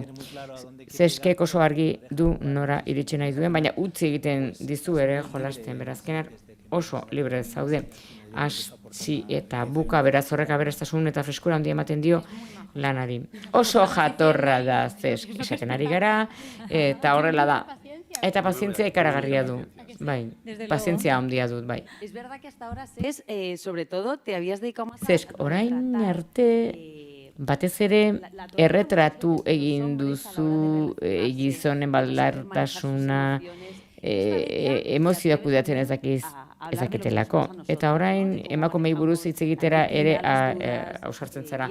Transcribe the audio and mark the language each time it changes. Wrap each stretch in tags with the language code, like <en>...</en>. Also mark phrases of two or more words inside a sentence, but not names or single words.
<eu>Zeskek oso argi du nora iritsi nahi duen, baina utzi egiten dizu ere jolasten, berazkenar oso libre zaude. Hasi eta buka beraz horrek aberastasun eta freskura handia ematen dio lanari. Oso jatorra da Zesk, esaten ari gara, eta horrela da. Eta pazientzia ikaragarria du, bai, pazientzia handia dut, bai.</eu> <es>Es verdad que hasta ahora sobre todo te habías dedicado más</es> <eu>Zesk, orain arte batez ere erretratu egin duzu gizonen baldartasuna, emozioak kudeatzen ezaketelako. Eta orain emakumei buruz hitz egitera ere ausartzen zara.</eu>